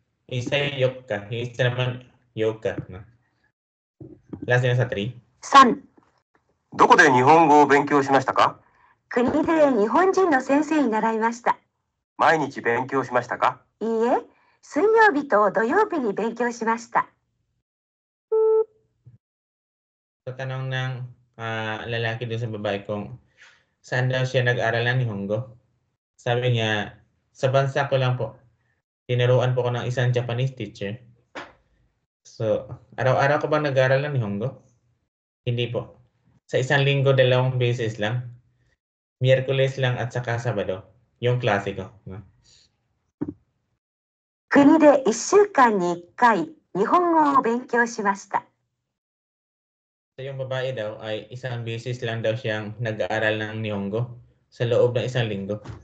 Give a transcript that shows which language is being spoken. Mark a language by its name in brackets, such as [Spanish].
[Filipino] Isa yung yoka, isa naman yoka. No? Last nila sa 3. 3、 [Japanese] どこで日本語を勉強しましたか？国で日本人の先生に習いました。毎日勉強しましたか？いいえ、水曜日と土曜日に勉強しました。 [Filipino] Sa tanong ng lalaki doon sa babae kung saan daw siya nag-aral ng Nihongo. Sabi niya, sa bansa ko lang po. Tinuruan po ko ng isang Japanese teacher. So, araw-araw ko bang nag-aral ng Nihongo? Hindi po. Sa isang linggo, 2 beses lang. Miyerkules lang at saka Sabado. Yung klase ko. No? [Japanese] 国で1週間に1回日本語を勉強しました。 [Filipino] So, yung babae daw ay isang beses lang daw siyang nag-aaral ng Nihongo sa loob ng isang linggo.